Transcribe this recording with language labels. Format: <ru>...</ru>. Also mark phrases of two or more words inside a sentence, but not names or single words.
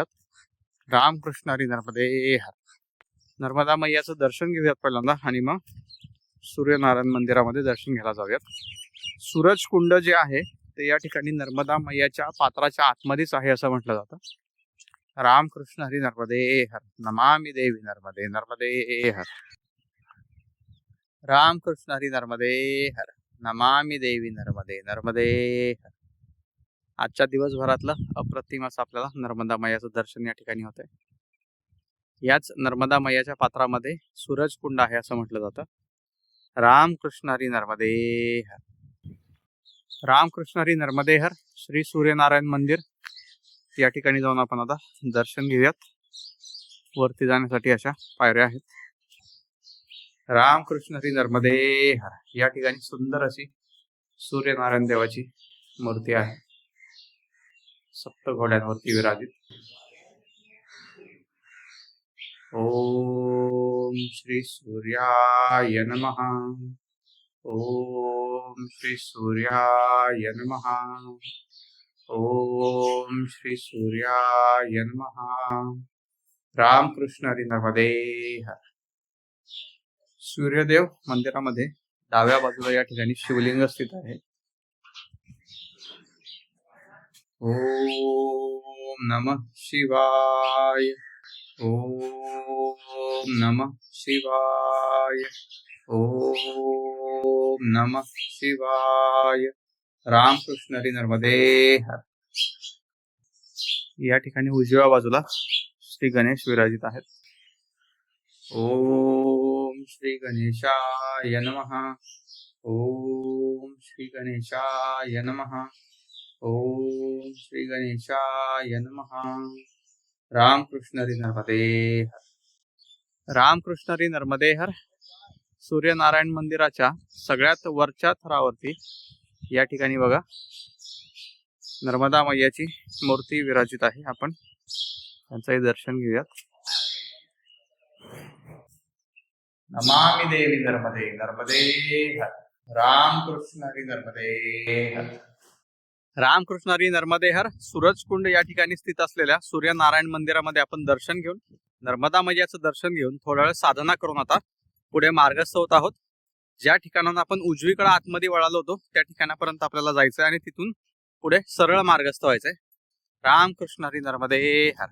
<mr>रामकृष्ण हरी नर्मदे हर. नर्मदा मैयाचं दर्शन घेऊयात पहिल्यांदा आणि मग सूर्यनारायण मंदिरामध्ये दर्शन घ्यायला जाऊयात. सूरज कुंड जे आहे ते या ठिकाणी नर्मदा मैयाच्या पात्राच्या आतमध्येच आहे असं म्हटलं जातं. रामकृष्ण हरी नर्मदे हर.</mr> <sa>नमामि देवी नर्मदे नर्मदे हर.</sa> <mr>रामकृष्ण हरी नर्मदे हर.</mr> <sa>नमामि देवी नर्मदे नर्मदे हर.</sa> <mr>आजच्या दिवसभरातलं अप्रतिम असं आपल्याला नर्मदा मैयाचं दर्शन या ठिकाणी होतंय. याच नर्मदा मैयाच्या पात्रामध्ये सूरज कुंड आहे असं म्हटलं जातं. रामकृष्ण हरी नर्मदे हर. रामकृष्ण हरी नर्मदे हर. श्री सूर्यनारायण मंदिर या ठिकाणी जाऊन आपण आता दर्शन घेऊयात. वरती जाण्यासाठी अशा पायऱ्या आहेत. रामकृष्ण हरी नर्मदे हर. या ठिकाणी सुंदर अशी सूर्यनारायण देवाची मूर्ती आहे, सप्त घोड्यांवरती विराजित.</mr> <sa>ओम श्री सूर्याय नमः. ओम श्री सूर्याय नमः. ओम श्री सूर्याय नमः.</sa> <mr>रामकृष्ण हरी नर्मदे हर. सूर्यदेव मंदिरामध्ये डाव्या बाजूला या ठिकाणी शिवलिंग स्थित आहे.</mr> <sa>ओम नमः शिवाय. ओम नमः शिवाय. ओम नमः शिवाय.</sa> <mr>रामकृष्ण हरी नर्मदे हर. या ठिकाणी उजव्या बाजूला श्री गणेश विराजित आहेत.</mr> <sa>ओम श्री गणेशाय नमः. ओम श्री गणेशाय नमः. ओम श्री गणेशाय नमः.</sa> <mr>रामकृष्ण हरी नर्मदे हर. रामकृष्ण हरी नर्मदे हर. सूर्यनारायण मंदिराच्या सगळ्यात वरच्या थरावरती या ठिकाणी बघा नर्मदा मैयाची मूर्ती विराजित आहे. आपण त्यांचंही दर्शन घेऊयात.</mr> <sa>नमामि देवी नर्मदे नर्मदे हर.</sa> <mr>रामकृष्ण हरी नर्मदे हर. रामकृष्ण हरी नर्मदे हर. सूरज कुंड या ठिकाणी स्थित असलेल्या सूर्यनारायण मंदिरामध्ये आपण दर्शन घेऊन नर्मदा मैयाचं दर्शन घेऊन थोडा वेळ साधना करून आता पुढे मार्गस्थ होत आहोत. ज्या ठिकाणाहून आपण उजवीकडे आतमध्ये वळालो होतो त्या ठिकाणापर्यंत आपल्याला जायचंय आणि तिथून पुढे सरळ मार्गस्थ व्हायचंय. रामकृष्ण हरी नर्मदे हर.</mr>